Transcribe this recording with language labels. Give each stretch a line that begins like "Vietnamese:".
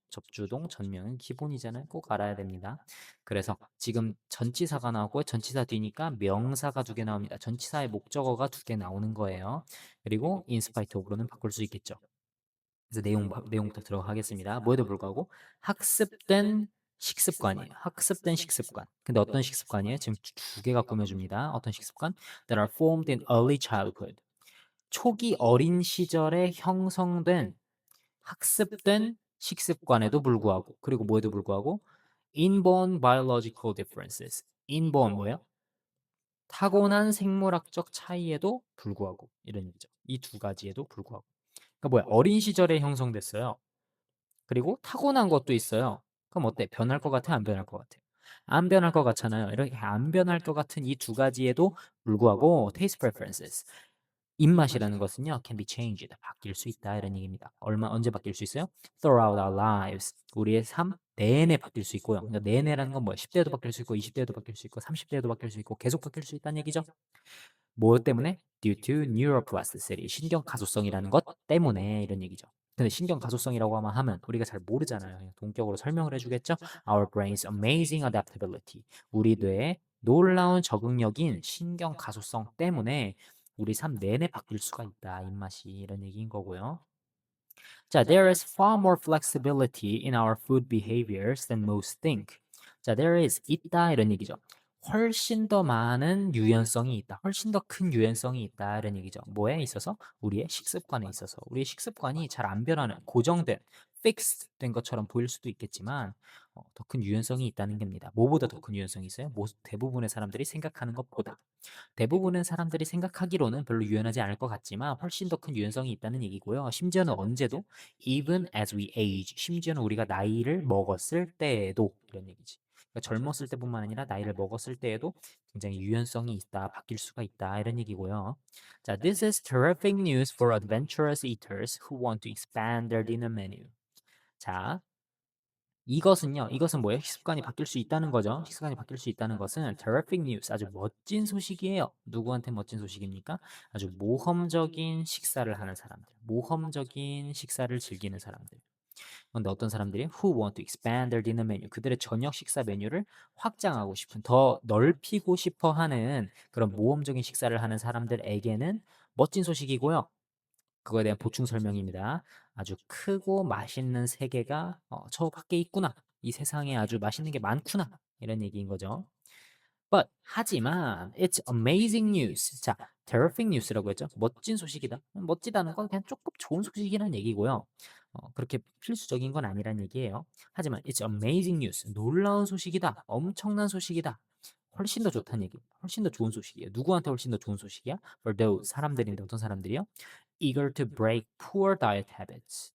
Korean: 접주동, 전명은 기본이잖아요. 꼭 알아야 됩니다. 그래서 지금 전치사가 나오고 전치사 뒤니까 명사가 두 개 나옵니다. 전치사의 목적어가 두 개 나오는 거예요. 그리고 in spite of로는 바꿀 수 있겠죠. 그래서 내용부터 들어가겠습니다. 뭐에도 불구하고 학습된 식습관이에요. 학습된 식습관. 근데 어떤 식습관이에요? 지금 두 개가 꾸며줍니다. 어떤 식습관?
English: That are formed in early childhood.
Korean: 초기 어린 시절에 형성된 학습된 식습관에도 불구하고 그리고 뭐에도 불구하고
English: inborn biological differences.
Korean: inborn 뭐예요? 타고난 생물학적 차이에도 불구하고 이런 얘기죠. 이 두 가지에도 불구하고. 그러니까 뭐야? 어린 시절에 형성됐어요. 그리고 타고난 것도 있어요. 그럼 어때? 변할 것 같아? 안 변할 것 같아? 안 변할 것 같잖아요. 이렇게 안 변할 것 같은 이 두 가지에도 불구하고 taste preferences, 입맛이라는 것은요,
English: can be changed,
Korean: 바뀔 수 있다 이런 얘기입니다. 언제 바뀔 수 있어요?
English: Throughout our lives,
Korean: 우리의 삶 내내 바뀔 수 있고요. 그러니까 내내라는 건 뭐예요? 10대에도 바뀔 수 있고 20대에도 바뀔 수 있고 30대에도 바뀔 수 있고 계속 바뀔 수 있다는 얘기죠. 뭐 때문에?
English: Due to neuroplasticity,
Korean: 신경 가소성이라는 것 때문에 이런 얘기죠. 근데 신경 가소성이라고 하면 우리가 잘 모르잖아요. 그냥 동격으로 설명을 해주겠죠.
English: Our brain's amazing adaptability.
Korean: 우리 뇌의 놀라운 적응력인 신경 가소성 때문에 우리 삶 내내 바뀔 수가 있다. 입맛이 이런 얘기인 거고요.
English: 자, there is far more flexibility in our food behaviors than most think.
Korean: 자,
English: there is
Korean: 있다 이런 얘기죠. 훨씬 더 많은 유연성이 있다. 훨씬 더 큰 유연성이 있다 이런 얘기죠. 뭐에 있어서? 우리의 식습관에 있어서. 우리의 식습관이 잘 안 변하는 고정된 fixed 된 것처럼 보일 수도 있겠지만 더 큰 유연성이 있다는 겁니다. 뭐보다 더 큰 유연성이 있어요? 대부분의 사람들이 생각하는 것보다. 대부분의 사람들이 생각하기로는 별로 유연하지 않을 것 같지만 훨씬 더 큰 유연성이 있다는 얘기고요. 심지어는 언제도
English: even as we age,
Korean: 심지어는 우리가 나이를 먹었을 때에도 이런 얘기지. 그러니까 젊었을 때뿐만 아니라 나이를 먹었을 때에도 굉장히 유연성이 있다, 바뀔 수가 있다 이런 얘기고요.
English: 자, this is terrific news for adventurous eaters who want to expand their dinner menu.
Korean: 자, 이것은 뭐예요? 식습관이 바뀔 수 있다는 거죠. 식습관이 바뀔 수 있다는 것은
English: terrific news,
Korean: 아주 멋진 소식이에요. 누구한테 멋진 소식입니까? 아주 모험적인 식사를 하는 사람들, 모험적인 식사를 즐기는 사람들. 근데 어떤 사람들이
English: who want to expand their dinner menu
Korean: 그들의 저녁 식사 메뉴를 확장하고 싶은 더 넓히고 싶어 하는 그런 모험적인 식사를 하는 사람들에게는 멋진 소식이고요. 그거에 대한 보충 설명입니다. 아주 크고 맛있는 세계가 저 밖에 있구나. 이 세상에 아주 맛있는 게 많구나. 이런 얘기인 거죠.
English: But 하지만 it's amazing news.
Korean: 자,
English: terrific news
Korean: 라고 했죠. 멋진 소식이다. 멋지다는 건 그냥 조금 좋은 소식이라는 얘기고요. 그렇게 필수적인 건 아니란 얘기예요.
English: 하지만 it's amazing news.
Korean: 놀라운 소식이다. 엄청난 소식이다. 훨씬 더 좋다는 얘기. 훨씬 더 좋은 소식이에요. 누구한테 훨씬 더 좋은 소식이야?
English: For those
Korean: 사람들인데 어떤 사람들이요?
English: Eager to break poor diet habits.